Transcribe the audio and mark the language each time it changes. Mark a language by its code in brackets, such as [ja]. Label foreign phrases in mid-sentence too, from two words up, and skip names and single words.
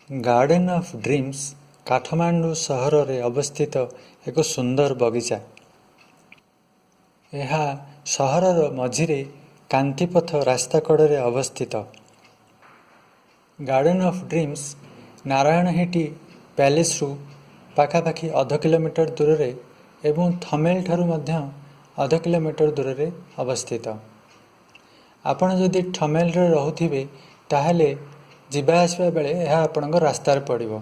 [or] गार्डन ऑफ ड्रीम्स କାଠମାଣ୍ଡୁ ସହର ରେ ଅବସ୍ଥିତ ଏକ ସୁନ୍ଦର ବଗିଚା। ଏହି ସହର ମଝିରେ କାନ୍ତିପଥ ରାସ୍ତା କଡ଼େ ଅବସ୍ଥିତ। गार्डन ऑफ ड्रीम्स ନାରାୟଣହିଟି ପ୍ୟାଲେସ ରୁ ପାଖାପାଖି ଅଧ କିଲୋମିଟର ଦୂର ରେ ଏବଂ ଥମେଲ ଠାରୁ ମଧ୍ୟ ଅଧ କିଲୋମିଟର ଦୂର ରେ ଅବସ୍ଥିତ। ଆପଣ ଯଦି ଥମେଲ ରେ ରହୁଥିବେ ତାହାଲେ ଯିବା ଆସିବା ବେଳେ ଏହି ଆପଣଙ୍କ ରାସ୍ତାରେ ପଡ଼ିବ।